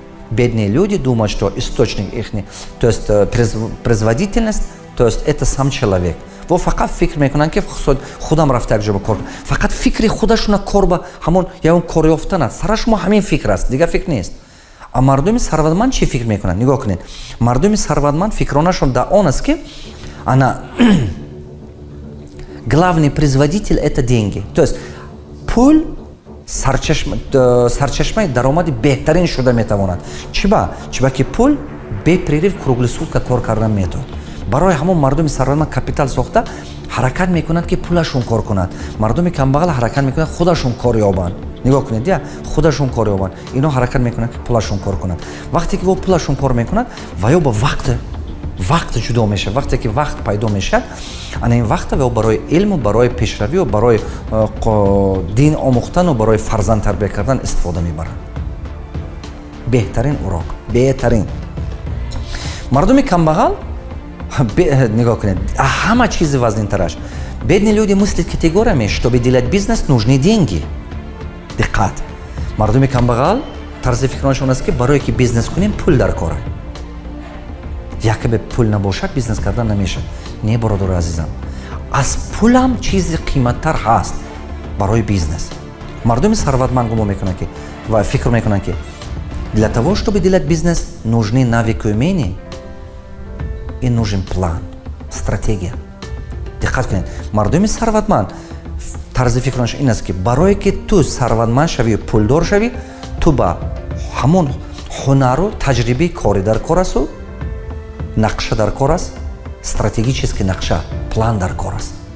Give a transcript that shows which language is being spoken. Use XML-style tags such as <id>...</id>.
<ru>Бедные люди думают, что источник их, то есть производительность, то есть это сам человек.</ru> <tg>Во фақат фикр мекунанд ки худам рафта якҷо ба кор. Фақат фикри худашона кор ба ҳамон ягон кор ёфтан аст. Сара шумо ҳамин фикр аст, дига фикр нест. А мардуми сарватманд чӣ фикр мекунанд? Нигоҳ кунед. Мардуми сарватманд фикронашон дар он аст ки ана</tg> <ru>главный производитель это деньги.</ru> <tg>То есть пул сарчашмаи даромади беҳтарин шуда метавонад. чиба ки пул</tg> <ru>бепрерив кругли сутка</ru> <tg>кор кардан метавонад. барои ҳамон мардуми сарватманд капитал сохта ҳаракат мекунад ки пулашон кор кунад. мардуми камбағал ҳаракат мекунад худашон кор ёбанд. нигоҳ кунед, я худашон кор ёбанд. ино ҳаракат мекунад ки пулашон кор кунад. вақте ки во пулашон кор мекунад, ва ё ба вақт ҷудо мешавад. вақте ки вақт пайдо мешавад, ана ин вақта ва барои илму, барои пешравию, барои дин омӯхтану, барои фарзанд тарбия кардан истифода мебарад. беҳтарин урок, беҳтарин. мардуми камбағал нигоҳ кунед, ҳама чизи вазнинтараш.</tg> <ru>Бедные люди мыслят категориями, чтобы делать бизнес, нужны деньги.</ru> <tg>Диққат. Мардуми камбағал тарзи фикронашон аст ки барое ки бизнес кунем пул даркора. якобе пул набошад бизнес кардан намешавад. Не, бародари азизам, аз пулам чизи қиматтар ҳаст барои бизнес. Мардуми сарватманд гумон мекунанд ки ва фикр мекунанд ки</tg> <ru>для того, чтобы делать бизнес, нужны навыки умения и нужен план, стратегия.</ru> <tg>Диққат кунед. Мардуми сарватманд тарзи фикронаш ин аст ки барое ки ту сарватманд шавӣ, пулдор шавӣ, ту ба ҳамон ҳунару таҷрибаи кори дар кор асту, нақша дар кор аст, стратегический нақша, план дар кор аст.</tg>